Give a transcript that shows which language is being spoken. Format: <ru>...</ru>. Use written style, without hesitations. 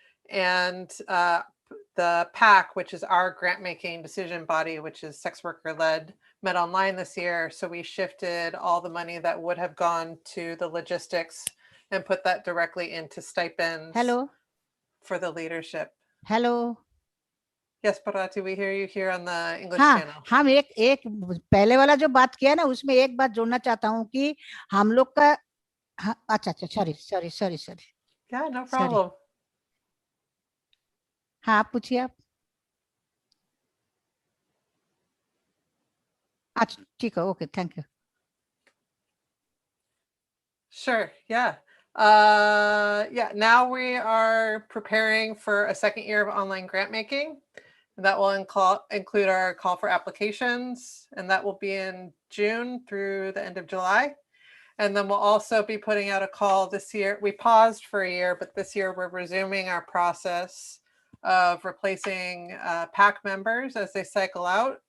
<en>And the PAC, which is our grant-making decision body, which is sex worker-led, met online this year. So we shifted all the money that would have gone to the logistics and put that directly into stipends for the leadership. Hello. Yes, Bharati, we hear you here on the English channel.</en> <hi>हम एक पहले वाला जो बात किया ना उसमें एक बात जोड़ना चाहता हूँ कि हम लोग का अच्छा सॉरी</hi> <en>Yeah, no problem.</en> <hi>हाँ आप पूछिए आप अच्छा ठीक है</hi> <en>Okay thank you Sure, yeah. Now we are preparing for a second year of online grant making. That will include our call for applications, and that will be in June through the end of July. And then we'll also be putting out a call this year. We paused for a year, but this year we're resuming our process of replacing PAC members as they cycle out.</en>